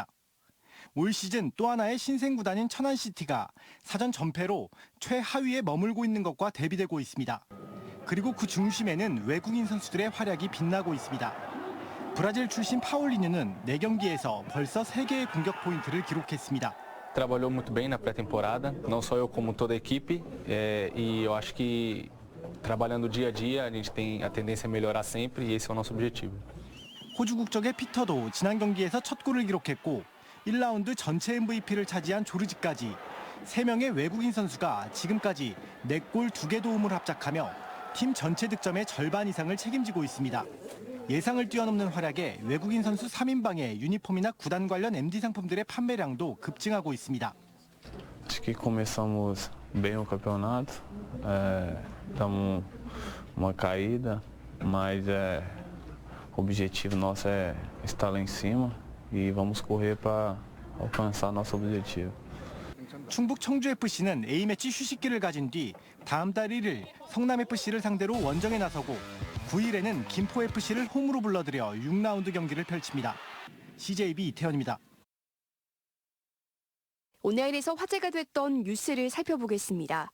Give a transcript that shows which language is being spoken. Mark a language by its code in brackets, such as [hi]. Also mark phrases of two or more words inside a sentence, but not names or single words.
[ko] 올 시즌 또 하나의 신생 구단인 천안시티가 사전 전패로 최하위에 머물고 있는 것과 대비되고 있습니다. 그리고 그 중심에는 외국인 선수들의 활약이 빛나고 있습니다. 브라질 출신 파울리뉴는 4경기에서 벌써 3개의 공격 포인트를 기록했습니다. [pt] Trabalhou muito bem na pré-temporada, não só eu como toda a equipe, e eu acho que trabalhando dia a dia, a gente tem a tendência a melhorar sempre e esse é o nosso objetivo. [ko] 호주 국적의 피터도 지난 경기에서 첫 골을 기록했고 1라운드 전체 MVP를 차지한 조르지까지 3명의 외국인 선수가 지금까지 4골 2개 도움을 합작하며 팀 전체 득점의 절반 이상을 책임지고 있습니다. 예상을 뛰어넘는 활약에 외국인 선수 3인방의 유니폼이나 구단 관련 MD 상품들의 판매량도 급증하고 있습니다. [pt] Acho que começamos bem o campeonato, estamos uma caída, mas o objetivo nosso é estar lá em cima e vamos correr para alcançar nosso objetivo. [ko] 충북 청주FC는 A매치 휴식기를 가진 뒤 다음 달 1일 성남FC를 상대로 원정에 나서고 9일에는 김포FC를 홈으로 불러들여 6라운드 경기를 펼칩니다. CJB 이태현입니다. 온라인에서 화제가 됐던 뉴스를 살펴보겠습니다.